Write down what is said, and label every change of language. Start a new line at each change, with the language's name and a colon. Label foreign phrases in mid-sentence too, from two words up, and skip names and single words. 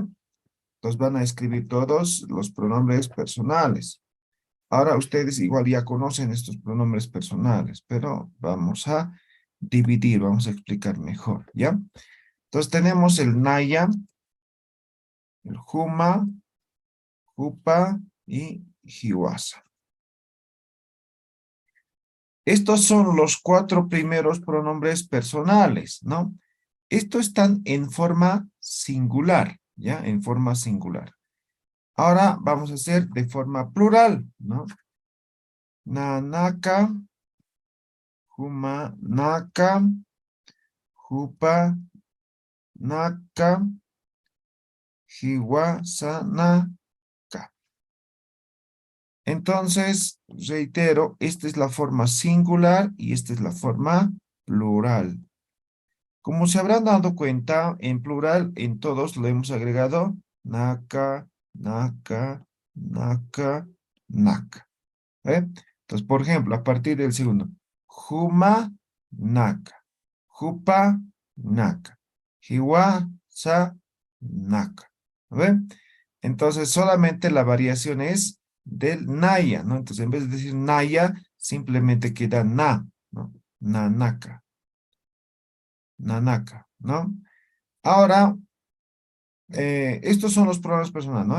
Spanish: Entonces van a escribir todos los pronombres personales. Ahora ustedes igual ya conocen estos pronombres personales, pero vamos a dividir, vamos a explicar mejor, ¿ya? Entonces tenemos el naya, el juma, jupa y jiwasa. Estos son los 4 primeros pronombres personales, ¿no? Estos están en forma singular, ¿ya? En forma singular. Ahora vamos a hacer de forma plural, ¿no?
Aymara: Nanaka, juma, naka, jupa, naka, jiwasanaka.
Spanish: Entonces, reitero, esta es la forma singular y esta es la forma plural. Como se habrán dado cuenta, en plural, en todos lo hemos agregado
Aymara: naka, naka, naka, naka.
Spanish: ¿Eh? Entonces, por ejemplo, a partir del segundo,
Aymara: juma, naka, jupa, naka, jiwa, sa, naka.
Spanish: ¿No ven? Entonces, solamente la variación es del naya, ¿no? Entonces, en vez de decir naya, simplemente queda na, ¿no?
Aymara: Nanaka, nanaka,
Spanish: ¿no? Ahora, estos son los pronombres personales, ¿no?